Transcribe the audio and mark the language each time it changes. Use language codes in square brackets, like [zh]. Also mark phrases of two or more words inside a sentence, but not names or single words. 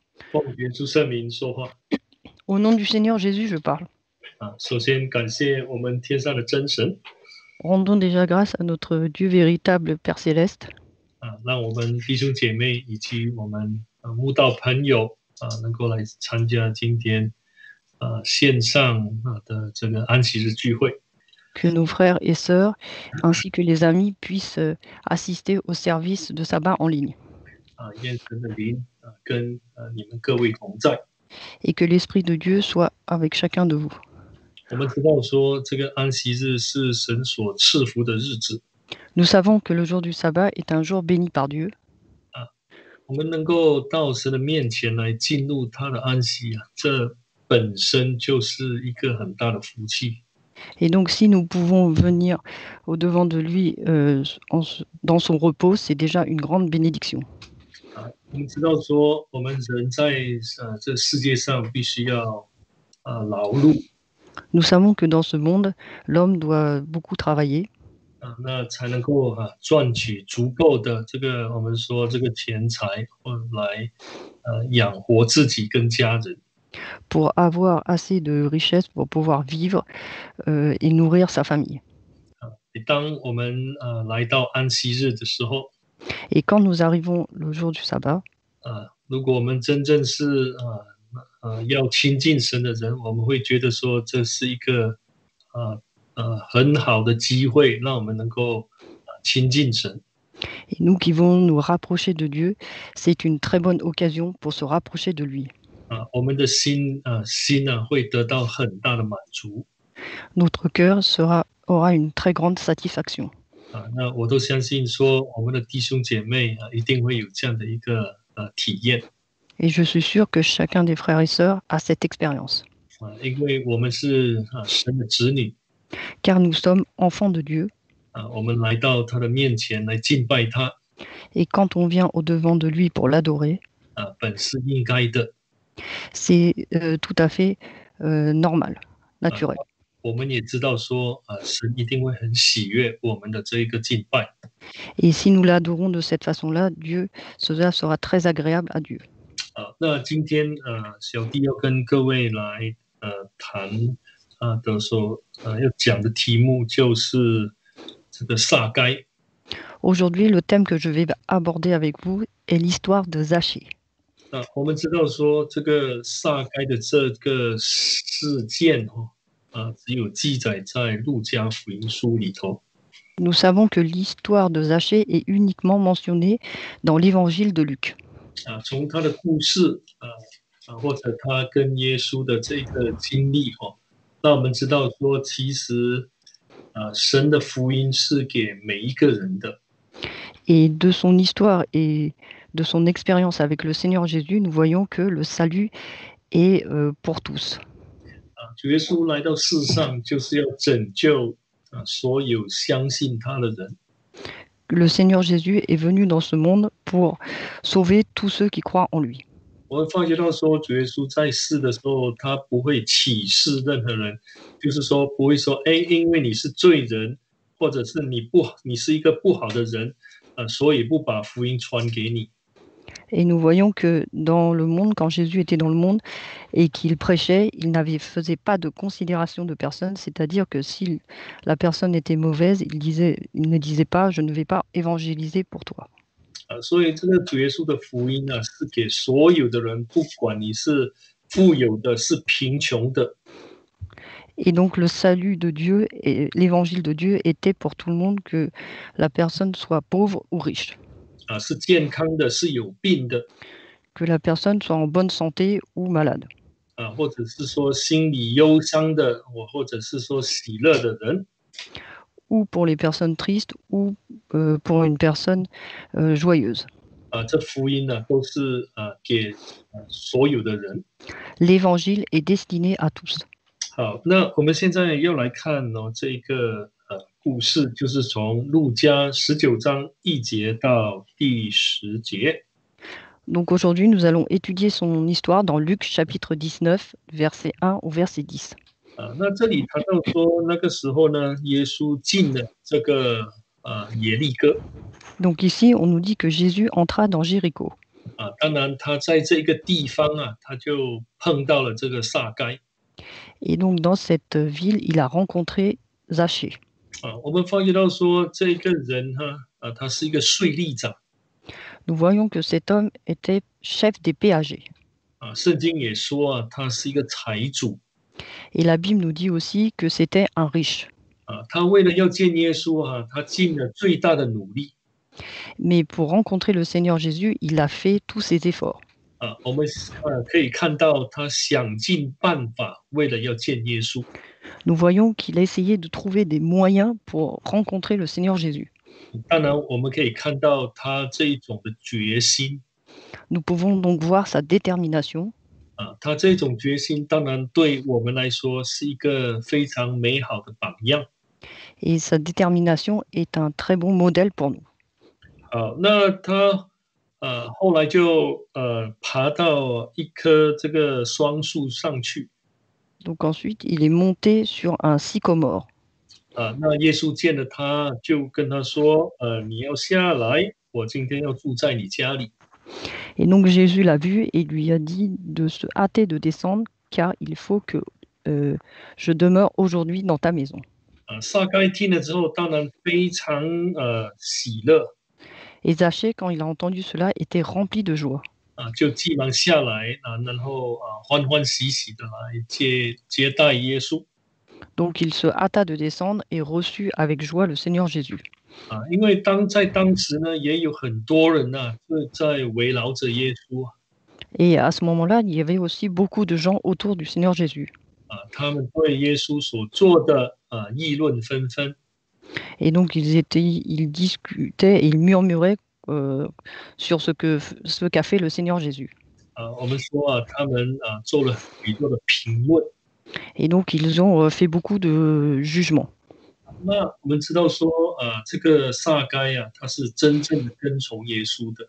[zh] 奉耶稣圣名说话 [fr] Au nom du Seigneur Jésus, je parle. [zh] 首先感谢我们天上的真神 [fr] Rendons déjà grâce à notre Dieu véritable, Père céleste, [zh] 让我们弟兄姐妹以及我们慕道朋友能够来参加今天线上的这个安息日聚会 [fr] que nos frères et sœurs, ainsi que les amis, puissent assister au service de sabbat en ligne, [zh] 愿神的灵跟你们各位同在。 [fr] et que l'Esprit de Dieu soit avec chacun de vous. [zh] 我们知道说这个安息日是神所赐福的日子 [fr] Nous savons que le jour du sabbat est un jour béni par Dieu, [zh] 我们能够到神的面前来进入他的安息这本身就是一个很大的福气。 [fr] et donc si nous pouvons venir au-devant de lui dans son repos, c'est déjà une grande bénédiction. [zh] 我们知道说我们人在这世界上必须要劳碌 [fr] Nous savons que dans ce monde, l'homme doit beaucoup travailler, [zh] 那才能够赚取足够的这个我们说这个钱财来养活自己跟家人。 [fr] pour avoir assez de richesses pour pouvoir vivre et nourrir sa famille. [zh] 当我们来到安息日的时候 [fr] Et quand nous arrivons le jour du sabbat, [zh] 如果我们真正是要亲近神的人，我们会觉得说这是一个很好的机会，让我们能够亲近神。 [fr] et nous qui voulons nous rapprocher de Dieu, c'est une très bonne occasion pour se rapprocher de lui. [zh] 我们的心会得到很大的满足。 [fr] Notre cœur aura une très grande satisfaction. [zh] 那我都相信说，我们的弟兄姐妹一定会有这样的一个体验。 [fr] Et je suis sûr que chacun des frères et sœurs a cette expérience. [zh] 因为我们是神的子女， [fr] Car nous sommes enfants de Dieu. [zh] 我们来到他的面前来敬拜他， [fr] Et quand on vient au-devant de lui pour l'adorer, [zh] 本是应该的。 [fr] c'est tout à fait normal, naturel. [zh] 我们也知道说，神一定会很喜悦我们的这一个敬拜。 [fr] Et si nous l'adorons de cette façon-là, cela sera très agréable à Dieu. [zh] 那今天小弟要跟各位来谈的所要讲的题目就是这个撒该。 [fr] Aujourd'hui, le thème que je vais aborder avec vous est l'histoire de Zachée. [zh] 我们知道说这个撒该的这个事件只有记载在路加福音书里头。 [fr] Nous savons que l'histoire de Zachée est uniquement mentionnée dans l'évangile de Luc. [zh] 从他的故事或者他跟耶稣的这个经历那我们知道说，其实神的福音是给每一个人的。 [fr] Et de son histoire et de son expérience avec le Seigneur Jésus, nous voyons que le salut est pour tous. [zh] 主耶稣来到世上就是要拯救所有相信他的人。 [fr] Le Seigneur Jésus est venu dans ce monde pour sauver tous ceux qui croient en lui. [zh] 我们发觉到说，主耶稣在世的时候，他不会歧视任何人，就是说不会说，因为你是罪人，或者是你是一个不好的人，所以不把福音传给你。 [fr] Et nous voyons que dans le monde, quand Jésus était dans le monde et qu'il prêchait, il ne faisait pas de considération de personne, c'est-à-dire que si la personne était mauvaise, il ne disait pas « je ne vais pas évangéliser pour toi ». [zh] 所以这个主耶稣的福音是给所有的人，不管你是富有的，是贫穷的。 [fr] Et donc le salut de Dieu et l'évangile de Dieu était pour tout le monde, que la personne soit pauvre ou riche. [zh] 是健康的，是有病的， [fr] Que la personne soit en bonne santé ou malade. [zh] 或者是说心里忧伤的，或者是说喜乐的人。 [fr] Ou pour les personnes tristes ou pour une personne joyeuse. [zh] 这福音都是给所有的人。 [fr] L'évangile est destiné à tous. [zh] 好，那我们现在要来看这个故事，就是从路加19章1节到第10节。 [fr] Donc aujourd'hui, nous allons étudier son histoire dans Luc chapitre 19, verset 1 au verset 10. [zh] 那这里谈到说，那个时候呢，耶稣进了这个耶利哥。 [fr] Donc ici, on nous dit que Jésus entra dans Jéricho. [zh] 当然他在这个地方他就碰到了这个撒该。 [fr] Et donc dans cette ville, il a rencontré Zachée. [zh] 我们发觉到说这个人他是一个税吏长。 [fr] Nous voyons que cet homme était chef des péagers. [zh] 圣经也说他是一个财主。 [fr] Et la Bible nous dit aussi que c'était un riche. [zh] 他为了要见耶稣他尽了最大的努力。 [fr] Mais pour rencontrer le Seigneur Jésus, il a fait tous ses efforts. [zh] 我们可以看到他想尽办法为了要见耶稣。 [fr] Nous voyons qu'il a essayé de trouver des moyens pour rencontrer le Seigneur Jésus. [zh] 当然我们可以看到他这一种的决心。 [fr] Nous pouvons donc voir sa détermination. [zh] 他这种决心当然对我们来说是一个非常美好的榜样。 [fr] Et sa détermination est un très bon modèle pour nous. [zh] 那他后来就爬到一棵这个双树上去。 [fr] Donc ensuite, il est monté sur un sycomore. [zh] 那耶稣见了他，就跟他说：你要下来，我今天要住在你家里。 [fr] Et donc Jésus l'a vu et lui a dit de se hâter de descendre, car il faut que je demeure aujourd'hui dans ta maison. [zh] 撒该听了之后，当然非常喜乐。 [fr] Et Zachée, quand il a entendu cela, était rempli de joie. [zh] 就急忙下来然后欢欢喜喜的来接待耶稣。 [fr] Donc il se hâta de descendre et reçut avec joie le Seigneur Jésus. [zh] 因为在当时呢，也有很多人在围绕着耶稣。 [fr] Et à ce moment-là, il y avait aussi beaucoup de gens autour du Seigneur Jésus. [zh] 他们对耶稣所做的议论纷纷。 [fr] Et donc ils discutaient et ils murmuraient sur ce qu'a fait le Seigneur Jésus. [zh] 我们说他们做了许多的评论。 [fr] Et donc ils ont fait beaucoup de jugements. [zh] 那我们知道说这个撒该他是真正的跟从耶稣的。